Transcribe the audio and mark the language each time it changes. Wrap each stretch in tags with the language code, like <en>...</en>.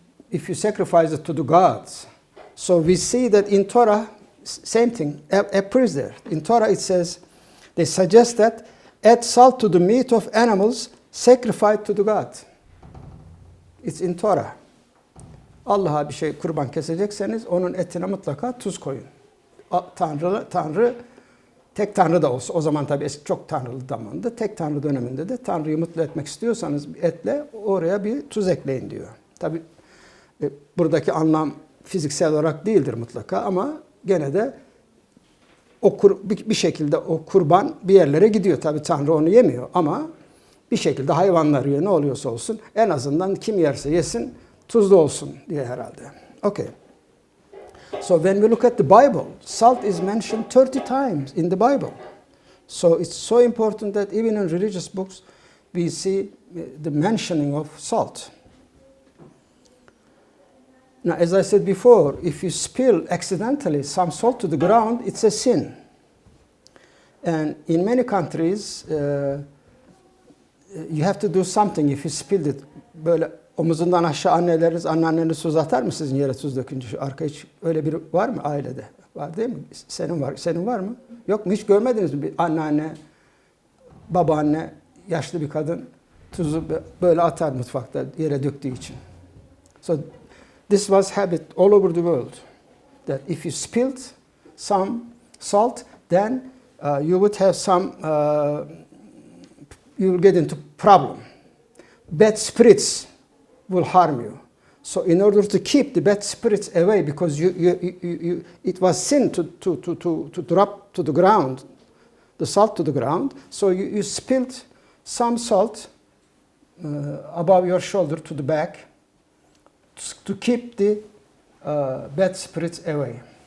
<en>If you sacrifice it to the gods. So we see that in Torah, same thing appears there. In Torah it says, they suggest that add salt to the meat of animals sacrificed to the god. It's in Torah.</en> <tr>Allah'a bir şey kurban kesecekseniz onun etine mutlaka tuz koyun. Tanrı tek Tanrı da olsa, o zaman tabii çok Tanrılı zamanında, tek Tanrı döneminde de Tanrı'yı mutlu etmek istiyorsanız etle oraya bir tuz ekleyin diyor. Tabii buradaki anlam fiziksel olarak değildir mutlaka ama gene de bir şekilde o kurban bir yerlere gidiyor. Tabii Tanrı onu yemiyor ama bir şekilde hayvanlar yiyor, ne oluyorsa olsun. En azından kim yerse yesin tuzlu olsun diye herhalde.</tr> <en>Okay. So when we look at the Bible, salt is mentioned 30 times in the Bible. So it's so important that even in religious books we see the mentioning of salt. Now, as I said before, if you spill accidentally some salt to the ground, it's a sin. And in many countries, you have to do something if you spilled it.</en> <tr>Böyle omuzundan aşağı anneanneniz tuz atar mı sizin yere tuz dökünce? Şu arka hiç öyle biri var mı ailede? Var değil mi? Senin var mı? Yok mu? Hiç görmediniz mi? Bir anneanne, babaanne, yaşlı bir kadın tuzu böyle atar mutfakta yere döktüğü için.</tr> <en>So this was habit all over the world. That if you spilled some salt, then you would have some, you will get into problem. Bad spirits will harm you. So in order to keep the bad spirits away, because it was sin to drop to the ground, the salt to the ground, so you spilled some salt above your shoulder to the back to keep the bad spirits away.</en>